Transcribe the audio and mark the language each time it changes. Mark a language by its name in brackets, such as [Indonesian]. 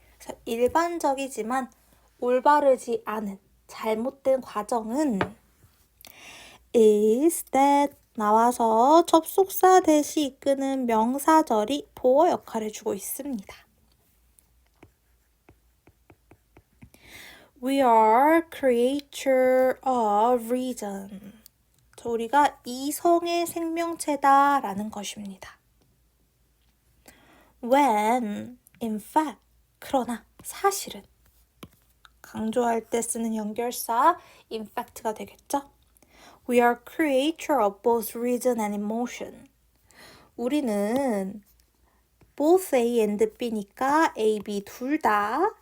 [Korean] 그래서 일반적이지만 올바르지 않은 잘못된 과정은 is that 나와서 접속사 대시 이끄는 명사절이 보어 역할을 해주고 있습니다. [English] We are creature of reason. [Korean] 우리가 이성의 생명체다라는 것입니다. [English] When, in fact, [Korean] 그러나 사실은 강조할 때 쓰는 연결사 in fact가 되겠죠? [English] We are creature of both reason and emotion. [Korean] 우리는 both A and B니까 A, B 둘 다.